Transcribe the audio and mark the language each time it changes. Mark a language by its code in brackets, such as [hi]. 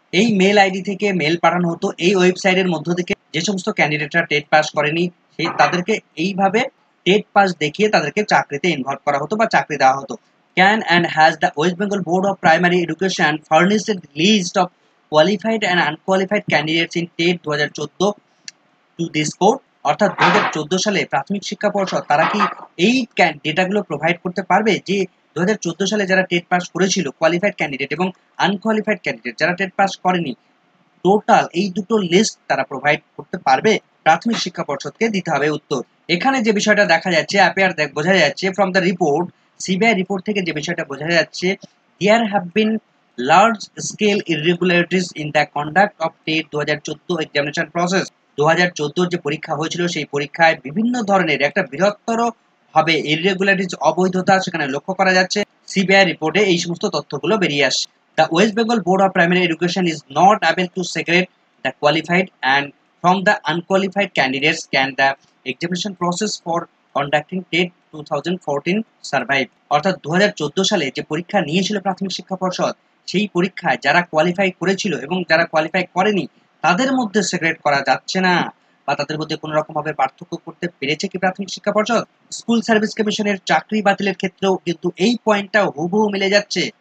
[bn] এই mail ID থেকে mail পাঠানো হতো এই ওয়েবসাইটের মধ্য থেকে যে সমস্ত ক্যান্ডিডেটরা টেট পাস করেনি তাদেরকে এইভাবে টেট পাস দেখিয়ে তাদেরকে চাকরিতে ইনভলভ করা হতো বা চাকরি দেওয়া হতো। [en] Can and has the West Bengal Board of Primary Education furnished a list of qualified and unqualified candidates in TET 2014 to this board? [bn] অর্থাৎ 2014 সালে প্রাথমিক শিক্ষা পর্ষদ তারা কি এই ডেটাগুলো প্রোভাইড করতে পারবে যে 2014 সালে যারা টেট পাস করেছিল কোয়ালিফাইড ক্যান্ডিডেট এবং আনকোয়ালিফাইড ক্যান্ডিডেট যারা টেট পাস করেনি, টোটাল এই দুটো লিস্ট তারা প্রোভাইড করতে পারবে? প্রাথমিক শিক্ষা পর্ষদকে দিতে হবে উত্তর। এখানে যে বিষয়টা দেখা যাচ্ছে বোঝা যাচ্ছে [en] from the report, [bn] CBI report থেকে যে বিষয়টা বোঝা যাচ্ছে, [en] There have been large scale irregularities in the conduct of TET 2014 examination process. [bn] 2014 যে পরীক্ষা হয়েছিল সেই পরীক্ষায় বিভিন্ন ধরনের একটা বৃহত্তর ভাবে ইররেগুলারিটিস, অবৈধতা সেখানে লক্ষ্য করা যাচ্ছে। সিবিআই রিপোর্টে এই সমস্ত তথ্যগুলো বেরিয়ে আসে। [en] The West Bengal Board of Primary Education is not able to segregate the qualified and from the unqualified candidates. Can the examination process for conducting TET 2014 survive? [bn] অর্থাৎ 2014 সালে যে পরীক্ষা নিয়েছিল প্রাথমিক শিক্ষা পর্ষদ, সেই পরীক্ষায় যারা কোয়ালিফাই করেছিল এবং যারা কোয়ালিফাই করেনি তাদের মধ্যে সেগ্রেগেট করা যাচ্ছে না বা তাদের মধ্যে কোনো রকম ভাবে পার্থক্য করতে পেরেছে কি প্রাথমিক শিক্ষা পর্ষদ? স্কুল সার্ভিস কমিশনের চাকরি বাতিলের ক্ষেত্রেও কিন্তু এই পয়েন্টটা হুবহু মিলে যাচ্ছে।